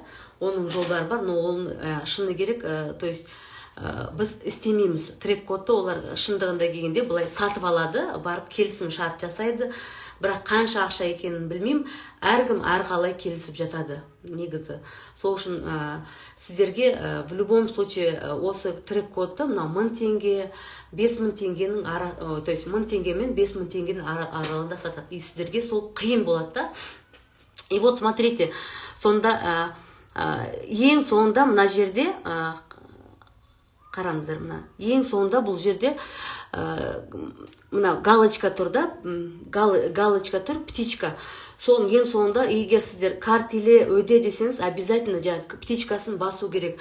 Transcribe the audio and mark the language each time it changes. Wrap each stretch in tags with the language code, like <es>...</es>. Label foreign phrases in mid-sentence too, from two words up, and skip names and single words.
<kk>Оның жолдары бар, но оның шыны керек,</kk> <ru>то есть</ru> <kk>біз істемейміз. Трек кодты олар шындығында келгенде бұлай сатып алады, барып келісім шарт жасайды. Бірақ қанша ақша екенін білмеймін, әркім әрқалай келісіп жатады негізі. Сол үшін сіздерге</kk> <ru>в любом случае</ru> <kk>осы трек кодты 1000 теңге, 5000 теңгенің</kk> <ru>то есть</ru> <kk>1000 теңге мен 5000 теңгенің аралығында сатады. И сіздерге сол қиын болады да.</kk> <ru>И вот смотрите,</ru> <kk>сонда ең соңында мына жерде қараңыздар, мына ең соңында бұл жерде мына галочка тұр да, галочка тұр, птичка. Соның ең соңында егер сіздер карт или өде десеңіз, обязательно птичкасын басу керек.</kk>